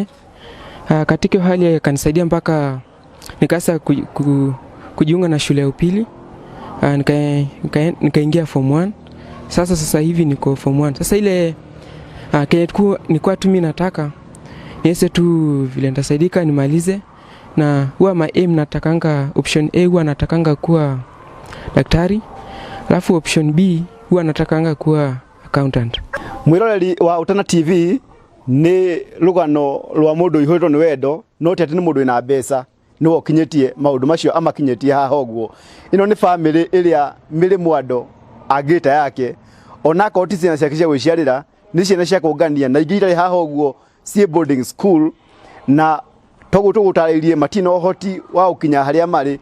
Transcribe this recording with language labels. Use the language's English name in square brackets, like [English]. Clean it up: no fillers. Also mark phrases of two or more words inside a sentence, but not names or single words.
[Swahili] Katika hali akanisaidia mpaka nikaanza kujiunga na shule ya upili. Nikaingia form 1. Sasa hivi niko form 1. Sasa ile nilikuwa tu mimi nataka niweze tu vile nitasaidika nimalize na huwa [English] my aim [Swahili] natakanga [English] option A [Swahili] huwa natakanga kuwa daktari, alafu [English] option B [Swahili] huwa natakanga kuwa accountant. [Kikuyu] Mwiroreri wa Utana TV ni rugano rwa mundu ihurito ni wendo no ti ati ni mundu ina mbeca ni wokinyetie maundu macio ama kinyetie haha ogwo. Ino ni family iria miri mwando agita yake onako ti ciana ciake cia gwiciarira ni ciana cia kungania na ingĩ irĩ haha ogwo ci [English] boarding school [Kikuyu] na tũgũtarĩirie matina ũhoti wa ũkinya harĩa marĩ.